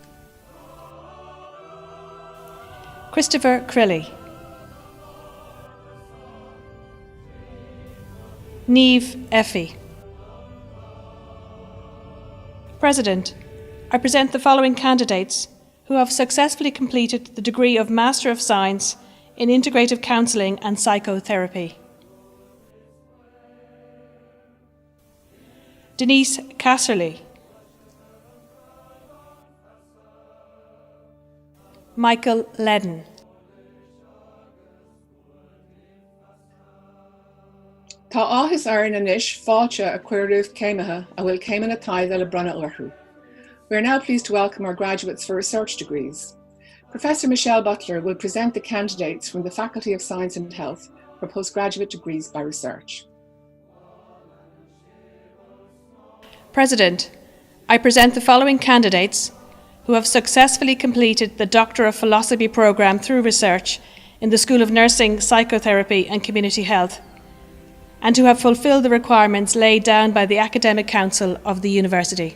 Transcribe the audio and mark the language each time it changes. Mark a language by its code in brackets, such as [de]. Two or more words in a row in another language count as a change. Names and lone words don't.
[en] Christopher Crilly, Niamh Effie. President, I present the following candidates who have successfully completed the degree of Master of Science in Integrative Counselling and Psychotherapy. Denise Casserly, Michael Ledden, [ga] Tá áthas airn anois fáilte a cuireadh céimethe a bhfuil céimeanna taighde le bronna orthu. [en] We are now pleased to welcome our graduates for research degrees. Professor Michelle Butler will present the candidates from the Faculty of Science and Health for postgraduate degrees by research. President, I present the following candidates who have successfully completed the Doctor of Philosophy programme through research in the School of Nursing, Psychotherapy and Community Health, and who have fulfilled the requirements laid down by the Academic Council of the University.